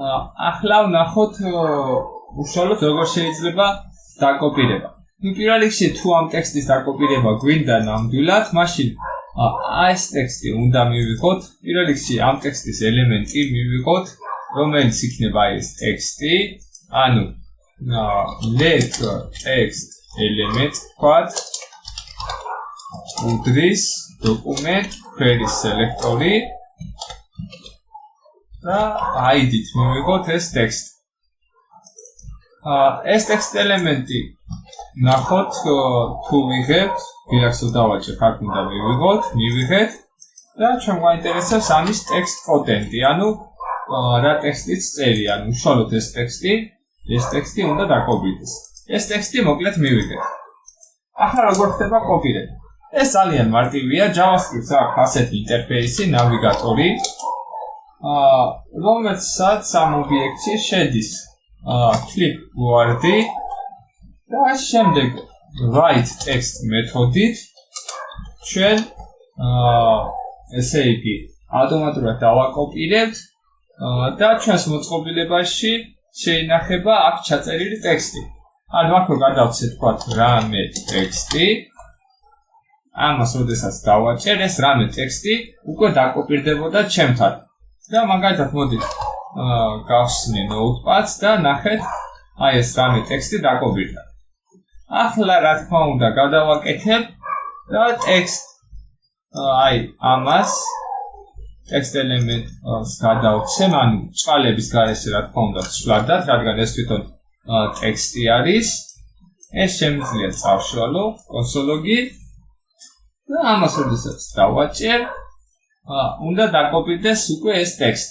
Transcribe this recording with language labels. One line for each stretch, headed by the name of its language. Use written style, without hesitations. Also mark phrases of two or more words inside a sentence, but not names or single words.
Georgian: ახლა ვნახოთ უშუალოდ როგორ შეიძლება დაკოპირება. პირველ რიგში თუ ამ ტექსტის დაკოპირება გვინდა ნამდვილად, მაშინ ეს ტექსტი უნდა მივიღოთ, პირველ რიგში ამ ტექსტის ელემენტი მივიღოთ, რომელიც იქნება ეს ტექსტი, ანუ
English: let text element
Georgian: ვთქვათ, უდრის document query selector-ი და ID-ით მივიღოთ ეს ტექსტი. ეს ტექსტ ელემენტი ნახოთ თუ ვიღებთ, ვიღაცო დავაჭერთ, აქ უნდა მივიღეთ და ჩვენ გვაინტერესებს ამის
English: text content,
Georgian: ანუ რა ტექსტიც წერია, ანუ უშუალოდ ეს ტექსტი უნდა დაკოპირდეს. ეს ტექსტი მოკლედ მივიღეთ. ახლა როგორ ხდება კოპირება? ეს ძალიან მარტივია, JavaScript-ს აქვს ასეთი ინტერფეისი, ნავიგატორი, რომელსაც ამ ობიექტში შედის clipboard-ი და შემდეგ
English: write text
Georgian: მეთოდით ჩვენ ესე იგი ავტომატურად დავაკოპირებთ და ჩვენს მოწყობილებაში შეინახება აქ ჩაწერილი ტექსტი. ანუ აქ გადავცეთ თქვათ რამე ტექსტი. ამას როდესაც დავაჭერ, ეს რამე ტექსტი უკვე დაკოპირდებოდა ჩემთან. და მაგალითად მოდით გავხსნე notepad-ს და ნახეთ აი ეს რამე ტექსტი დაკოპირდა. ახლა რა თქმა უნდა გადავაკეთებ და ტექსტ აი ამას
English: text element-
Georgian: ს გადავცემ, ანუ წყალების გარეშე რა თქმა უნდა ვცვლადად, რადგან ეს თვითონ ტექსტი არის. ეს შემიძლია წავშალო კონსოლოგი და ამას როდესაც დავაჭერ, უნდა დაკოპირდეს უკვე ეს ტექსტი.